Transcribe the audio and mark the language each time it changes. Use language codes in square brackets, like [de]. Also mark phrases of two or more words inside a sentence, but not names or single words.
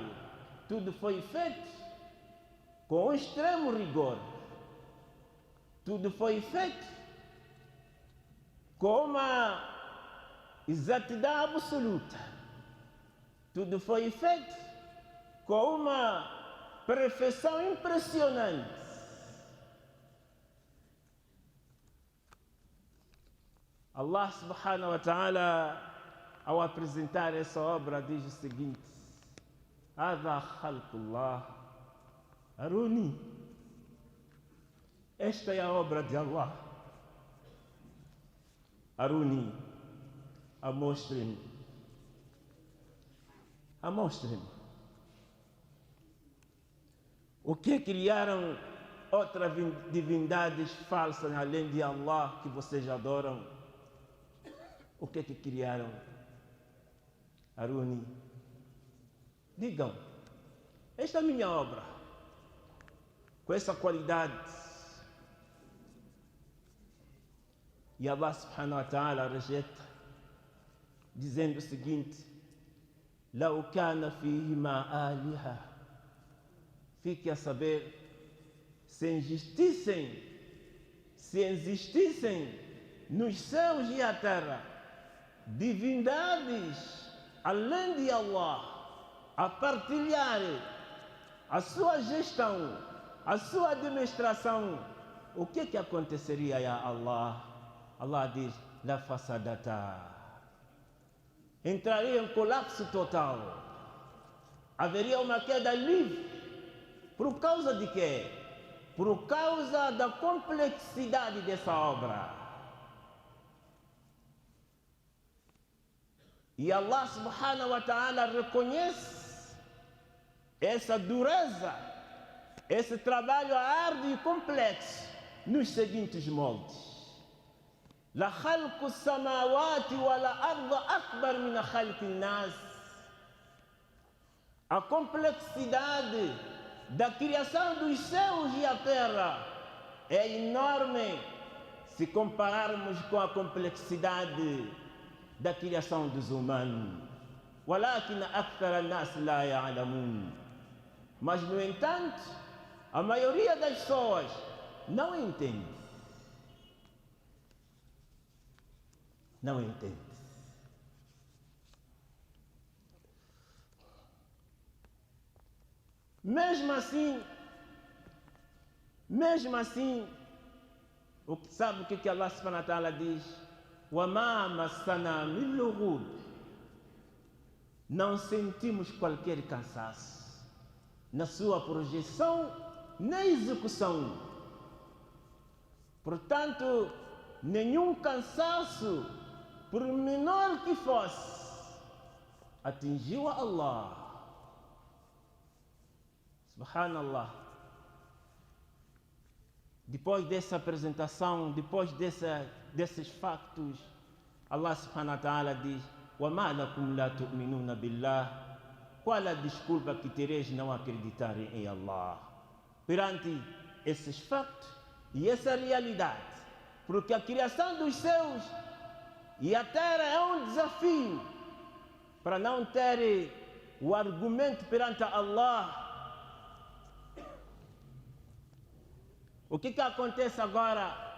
[pt] Tudo foi feito com extremo rigor. Tudo foi feito com uma exatidão absoluta. Tudo foi feito com uma perfeição impressionante. [ar] الله سبحانه وتعالى, [pt] ao apresentar essa obra, diz o seguinte: [ar] هذا خلق الله أروني. [pt] Esta é a obra de Allah. Aruni, amostrem-me. Amostrem-me. O que criaram outras divindades falsas além de Allah que vocês adoram? O que criaram? Aruni, digam, esta é a minha obra, com essa qualidade. E [ar] الله سبحانه وتعالى [pt] rejeita, dizendo o seguinte: [ar] لو كان فيهما آلهة. [pt] Fique a saber, se existissem nos céus e a terra divindades além de Allah a partilhar a sua gestão, a sua administração, o que aconteceria, [ar] يا الله? [pt] Allah diz: [ar] لفسدتا. [pt] Entraria em colapso total. Haveria uma queda livre. Por causa de quê? Por causa da complexidade dessa obra. E [ar] الله سبحانه وتعالى [pt] reconhece essa dureza, esse trabalho árduo e complexo nos seguintes moldes: [ar] لخلق السماوات والأرض أكبر من خلق الناس. [pt] A complexidade da criação dos céus e a terra é enorme se compararmos com a complexidade da criação dos humanos. [ar] ولكن أكثر الناس لا يعلمون. [pt] Mas, no entanto, a maioria das pessoas não entende. Não entende. Mesmo assim, sabe o que [ar] الله سبحانه وتعالى [pt] diz? [ar] وَمَا مَسَّنَا مِن لُغُوبٍ. [pt] Não sentimos qualquer cansaço na sua projeção nem execução. Portanto, nenhum cansaço, por menor que fosse, atingiu a Allah. Subhanallah. Depois dessa apresentação, depois desses factos, [ar] الله سبحانه وتعالى [pt] diz: [ar] وَمَا لَكُمْ لَا تُؤْمِنُونَ بِاللَّهِ. [pt] Qual a desculpa que tereis não acreditarem em Allah? Perante esses factos e essa realidade, porque a criação dos céus e a terra é um desafio. Para não ter o argumento perante Allah, o que acontece agora?